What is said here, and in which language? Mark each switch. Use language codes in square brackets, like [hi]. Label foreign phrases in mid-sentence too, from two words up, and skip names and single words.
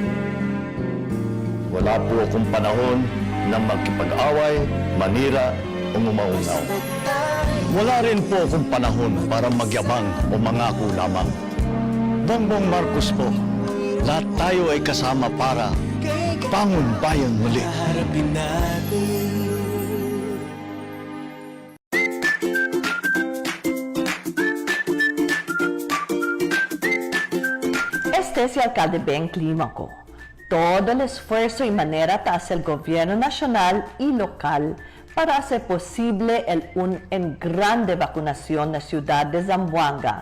[tl] Wala po akong panahon na magkipag-away, manira, o umaunaw. Wala rin po akong panahon para magyabang o mangako lamang. Bongbong Marcos po, lahat tayo ay kasama para bangon bayan muli. Harapin natin. [cbk] Este es el alcalde Ben Clímaco. Todo el esfuerzo y manera hace el gobierno nacional y local para hacer posible en grande vacunación en la ciudad de Zamboanga.